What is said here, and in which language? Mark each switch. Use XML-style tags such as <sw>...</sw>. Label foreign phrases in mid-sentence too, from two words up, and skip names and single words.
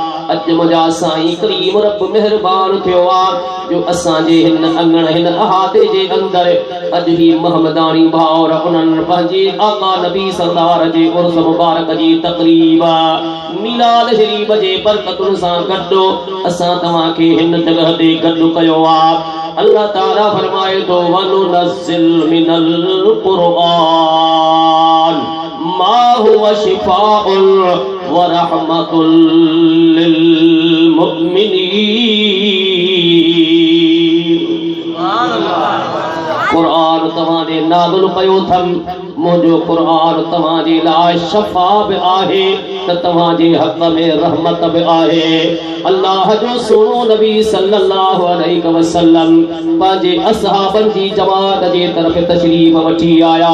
<sd>अॼु मुंहिंजा साईं करीम रब महिरबान थियो आहे जो असांजे हिन अंगण हिन अहाते जे अंदरि अॼु ही महमदानी भाउर उन्हनि पंहिंजे आका नबी सरदार जे उर्स मुबारक जी तक़रीब मीलाद शरीफ जे बरकतुनि सां गॾु असां तव्हांखे हिन जॻह ते गॾु कयो आहे। अल्लाह ताला फरमाए थो</sd> <ar>وننزل من القرآن ما هو شفاء ورحمة للمؤمنين.</ar> <sd>क़ुरान तव्हांजे नाज़िल कयो थम, मुंहिंजो क़ुरान तव्हांजे लाइ शफ़ा बि आहे त तव्हांजे हक़ में रहमत बि आहे। अल्लाह जो सोनो नबी</sd> <ar>صلى الله عليه وسلم</ar> <sd>पंहिंजे असहाबनि जी जमात जे तरफ़ तशरीफ़ वठी आया।</sd>